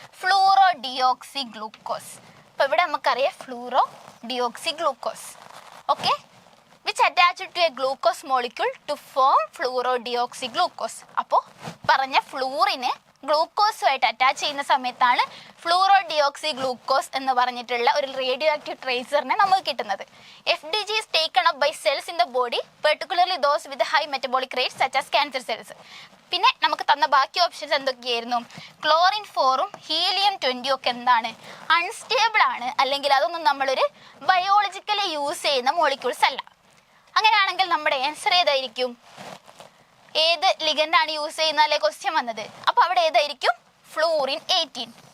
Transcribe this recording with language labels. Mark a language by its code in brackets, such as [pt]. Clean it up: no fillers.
[ml] Fluoro deoxy glucose. അപ്പോൾ ഇവിടെ നമുക്കറിയാം fluoro deoxy glucose. [en] Okay, which attached to a glucose molecule to form fluoro deoxy glucose. [ml] അപ്പോൾ പറഞ്ഞ ഫ്ലൂറിന് ഗ്ലൂക്കോസുമായിട്ട് attach ചെയ്യുന്ന സമയത്താണ് ഫ്ലൂറോ ഡിയോക്സി ഗ്ലൂക്കോസ് എന്ന് പറഞ്ഞിട്ടുള്ള ഒരു റേഡിയോ ആക്റ്റീവ് ട്രേസറിനെ നമുക്ക് കിട്ടുന്നത്. [en] FDG is taken up by cells in the body, particularly those with high metabolic rates such as cancer cells. [ml] പിന്നെ നമുക്ക് തന്ന ബാക്കി ഓപ്ഷൻസ് എന്തൊക്കെയായിരുന്നു? ക്ലോറിൻ 4ഉം ഹീലിയം 20 ഒക്കെ എന്താണ്? അൺസ്റ്റേബിൾ ആണ്, അല്ലെങ്കിൽ അതൊന്നും നമ്മളൊരു ബയോളജിക്കലി യൂസ് ചെയ്യുന്ന മോളിക്യൂൾസ് അല്ല. അങ്ങനെയാണെങ്കിൽ നമ്മുടെ ആൻസർ ഏതായിരിക്കും? ഏത് ലിഗൻഡാണ് യൂസ് ചെയ്യുന്നതല്ലേ ക്വസ്റ്റ്യൻ വന്നത്. അപ്പോൾ അവിടെ ഏതായിരിക്കും? ഫ്ലൂറിൻ 18.